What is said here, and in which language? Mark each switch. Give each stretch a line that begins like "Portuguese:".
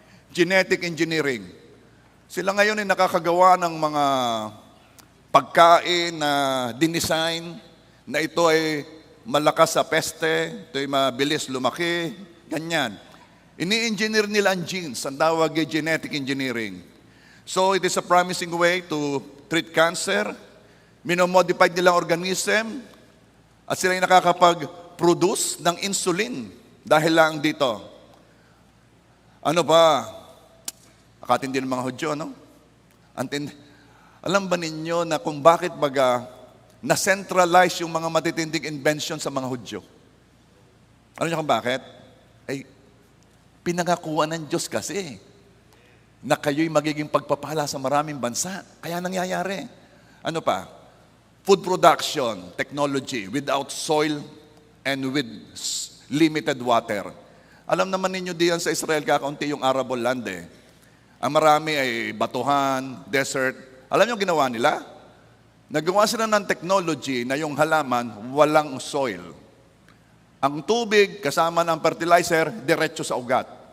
Filipino: Genetic engineering. Sila ngayon ay nakakagawa ng mga pagkain na dinesign na ito ay malakas sa peste, ito ay mabilis lumaki, ganyan. Ini-engineer nila ang genes, ang tawag ay genetic engineering.
English: So it is a promising way to treat cancer.
Filipino: Minomodify nila ang organism at sila ay nakakapag-produce ng insulin dahil lang dito. Ano ba? Akatindi ng mga Hudyo, no? Alam ba ninyo na kung bakit na-centralize yung mga matitinding invention sa mga Hudyo? Alam niyo kung bakit? Ay, pinangakuan ng Diyos kasi na kayo'y magiging pagpapala sa maraming bansa. Kaya nangyayari. Ano pa?
English: Food production, technology, without soil and with limited water.
Filipino: Alam naman ninyo diyan sa Israel, kakaunti yung arable land eh. Ang marami ay batuhan, desert. Alam niyo ginawa nila? Nagawa sila ng technology na yung halaman walang soil. Ang tubig kasama ng fertilizer, diretso sa ugat.